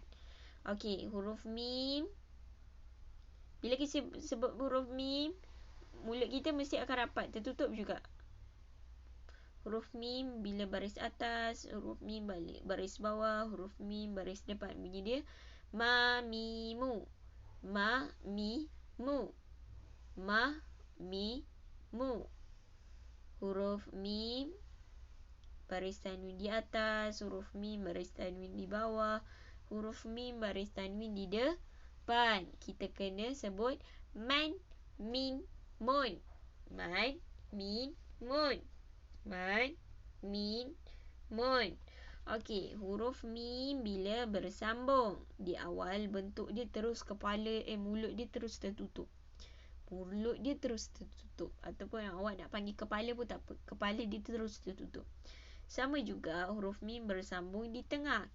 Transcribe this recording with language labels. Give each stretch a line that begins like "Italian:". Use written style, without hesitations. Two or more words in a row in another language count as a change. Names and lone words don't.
Malay: Okey, huruf mim. Bila kita sebut huruf mim, mulut kita mesti akan rapat, tertutup juga. Huruf mim bila baris atas, huruf mim balik baris bawah, huruf mim baris depan. Bunyi dia ma mi mu. Ma mi mu. Ma mi mu. Huruf mim baris tanwin di atas, huruf mim baris tanwin di bawah, huruf mim baris tanwin di depan. Kita kena sebut man, min, mun. Man, min, mun. Man, min, mun. Okey, huruf mim bila bersambung di awal bentuk dia terus kepala mulut dia terus tertutup. Mulut dia terus tertutup. Ataupun awak nak panggil kepala pun tak apa. Kepala dia terus tertutup. Sama juga huruf mim bersambung di tengah.